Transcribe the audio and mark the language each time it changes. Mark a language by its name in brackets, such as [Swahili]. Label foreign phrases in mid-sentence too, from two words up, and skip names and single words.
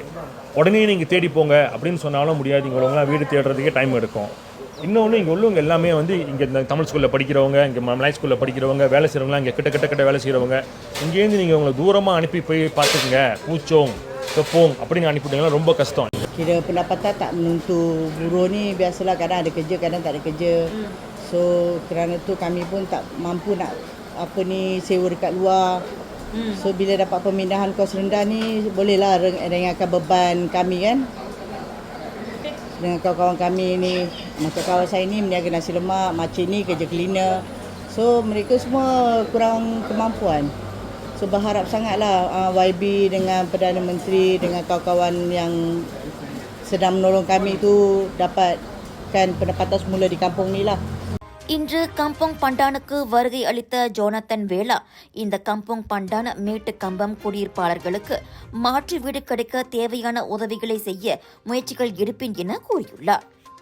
[Tamil] உடனே நீங்கள் தேடி போங்க அப்படின்னு சொன்னாலும் முடியாது. இங்கே உள்ளவங்களாம் வீடு தேடுறதுக்கே டைம் எடுக்கும். இன்னொன்று, இங்கே உள்ளவங்க எல்லாமே வந்து இங்கே இந்த தமிழ் ஸ்கூலில் படிக்கிறவங்க, இங்கே மலாய் ஸ்கூலில் படிக்கிறவங்க, வேலை செய்கிறவங்களாம் இங்கே கிட்ட வேலை செய்கிறவங்க. இங்கேருந்து நீங்கள் உங்களை தூரமாக அனுப்பி போய் பார்த்துக்குங்க, பூச்சோங் kepung அப்படின்னு அனுப்பிவிட்டீங்கன்னா ரொம்ப கஷ்டம். [Malay] Kira pendapatan tak menentu. Buruh ni biasalah, kadang ada kerja, kadang tak ada kerja. So kerana tu kami pun tak mampu nak sewa dekat luar. So bila dapat pemindahan kos rendah ni, bolehlah ringankan beban kami kan. Dengan kawan-kawan kami ni, macam kawan saya ni meniaga nasi lemak, makcik ni kerja cleaner. So mereka semua kurang kemampuan. So berharap sangatlah YB dengan Perdana Menteri dengan kawan-kawan yang sedang menolong kami tu dapatkan pendapatan semula di kampung ni lah. [Tamil] இன்று கம்போங் பண்டானுக்கு வருகை அளித்த ஜோனத்தன் வேளா இந்த கம்போங் பண்டான் மேட்டு கம்பம் குடியிருப்பாளர்களுக்கு மாற்று வீடு கிடைக்க தேவையான உதவிகளை செய்ய முயற்சிகள் எடுப்பேன் என கூறியுள்ளார்.